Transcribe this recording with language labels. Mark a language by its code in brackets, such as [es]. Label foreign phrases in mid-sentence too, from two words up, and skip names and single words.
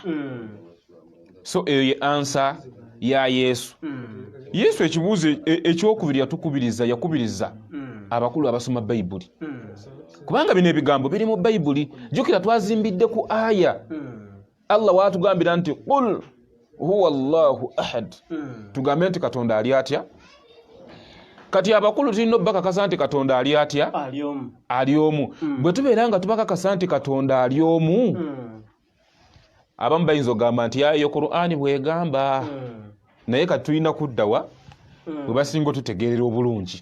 [lg] So eyo ye ansa ya Yesu. Yesu ekibuuzo ekyokubiri yakubiriza abakulu abasoma Bayibuli. Kubanga bino ebigambo biri mu Bayibuli. Jjukira twazimbidde ku aya. Allah waatugambira nti [ar] قل هو الله أحد. [lg] Tugambe nti Katonda ali atya? Kati abakulu tulina obbakakasa nti Katonda ali atya? Ali omu. Bwe tubeera nga tubakakasa nti Katonda ali omu, abamu bayinza okugamba nti yo Qur'ani bw'egamba. Naye kati tulina kuddawa bwe basinga otutegeerera obulungi.